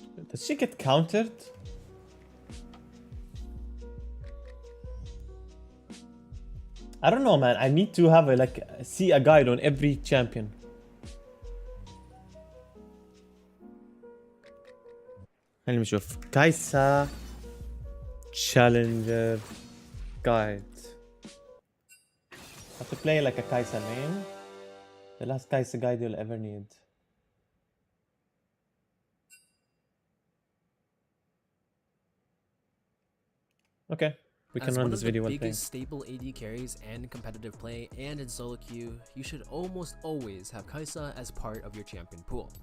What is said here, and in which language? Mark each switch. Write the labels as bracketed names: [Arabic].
[English] Does she get countered? I don't know, man. I need to have see a guide on every champion. [Arabic] خلينا نشوف كايسا [English] challenger guide. Have to play like a Kaisa main. The last Kaisa guide you'll ever need. Okay, we can run this video one one of the biggest staple AD carries and competitive play and in solo queue, you should almost always have Kaisa as part of your champion pool.